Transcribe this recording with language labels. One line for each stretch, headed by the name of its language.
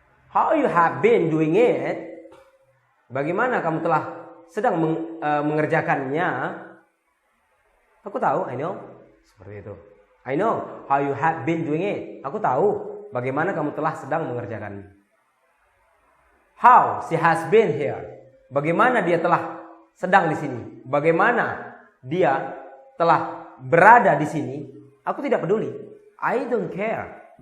English: How you have been doing it?
Indonesian: Bagaimana kamu telah sedang mengerjakannya? Aku tahu,
English: I know.
Indonesian: Seperti itu.
English: I know how you have been doing it.
Indonesian: Aku tahu bagaimana kamu telah sedang mengerjakannya.
English: How she has been here.
Indonesian: Bagaimana dia telah sedang di sini. Bagaimana dia telah berada di sini. Aku tidak peduli.
English: I don't care.